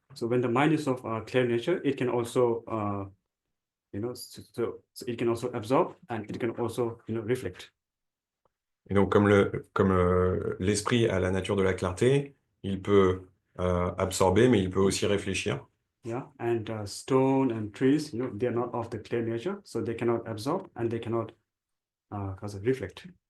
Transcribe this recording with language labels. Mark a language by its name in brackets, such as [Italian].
[English] So when the mind is of clear nature, it can also, so it can also absorb and it can also, reflect. [French] Et donc comme l'esprit a la nature de la clarté, il peut absorber, mais il peut aussi réfléchir. [English] Yeah. And stone and trees, they are not of the clear nature, so they cannot absorb and they cannot reflect.